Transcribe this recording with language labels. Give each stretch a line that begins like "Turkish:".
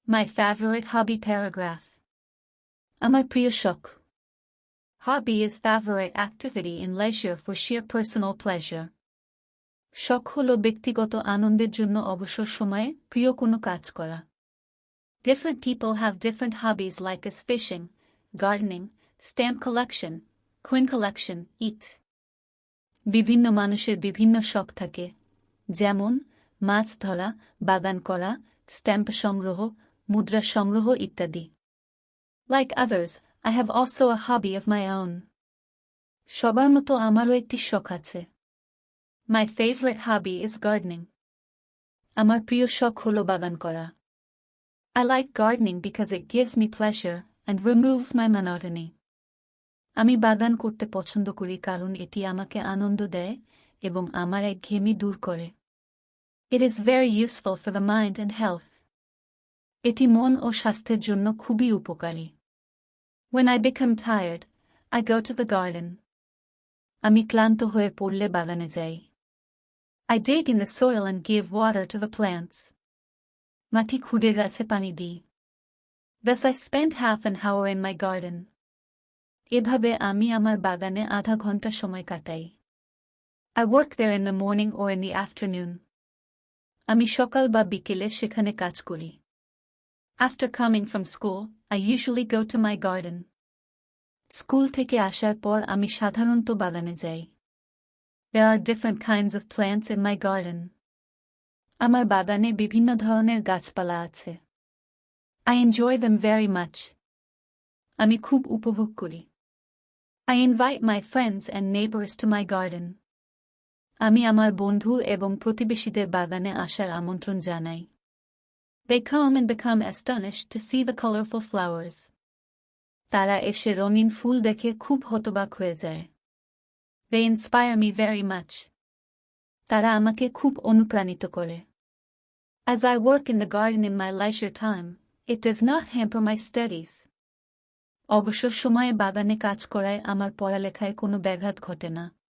English: My favorite hobby paragraph.
Bangla: আমার প্রিয় শখ.
English: Hobby is favorite activity in leisure for sheer personal pleasure.
Bangla: শখ হল ব্যক্তিগত আনন্দের জন্য অবসর সময়ে প্রিয় কোনো কাজ করা.
English: Different people have different hobbies like as fishing, gardening, stamp collection, coin collection, eat.
Bangla: বিভিন্ন মানুষের বিভিন্ন শখ থাকে, যেমন মাছ ধরা, বাগান করা, স্ট্যাম্প সংগ্রহ, মুদ্রা সংগ্রহ ইত্যাদি.
English: Like others, I have also a hobby of my own.
Bangla: সবার মতো আমারও একটি শখ আছে.
English: My favorite hobby is gardening.
Bangla: আমার প্রিয় শখ হলো বাগান করা.
English: I like gardening because it gives me pleasure and removes my monotony.
Bangla: আমি বাগান করতে পছন্দ করি কারণ এটি আমাকে আনন্দ দেয় এবং আমার একঘেয়েমি দূর করে.
English: It is very useful for the mind and health.
Bangla: এটি মন ও স্বাস্থ্যের জন্য খুবই উপকারী.
English: When I become tired, I go to the garden.
Bangla: আমি ক্লান্ত হয়ে পড়লে বাগানে যাই.
English: I dig in the soil and give water to the plants.
Bangla: মাটি খুঁড়ে গাছে পানি দিই.
English: Thus I spend half an hour in my garden.
Bangla: এভাবে আমি আমার বাগানে আধা ঘন্টা সময় কাটাই.
English: I work there in the morning or in the afternoon.
Bangla: আমি সকাল বা বিকেলে সেখানে কাজ করি.
English: After coming from school, I usually go to my garden.
Bangla: School থেকে আসার পর আমি সাধারণত বাগানে যাই.
English: There are different kinds of plants in my garden.
Bangla: আমার বাগানে বিভিন্ন ধরনের গাছপালা আছে. I enjoy them very much. আমি খুব উপভোগ করি.
English: I invite my friends and neighbors to my garden.
Bangla: আমি আমার বন্ধু এবং প্রতিবেশীদের বাগানে আসার আমন্ত্রণ জানাই.
English: They come and become astonished to see the colorful flowers.
Bangla: তারা এসে রঙিন ফুল দেখে খুব হতবাক হয়ে যায়.
English: They inspire me very much.
Bangla: তারা আমাকে খুব অনুপ্রাণিত করে.
English: As I work in the garden in my leisure time, it does not hamper my studies.
Bangla: অবসর সময়ে বাগানে কাজ করায় আমার পড়ালেখায় কোনো ব্যাঘাত ঘটে না.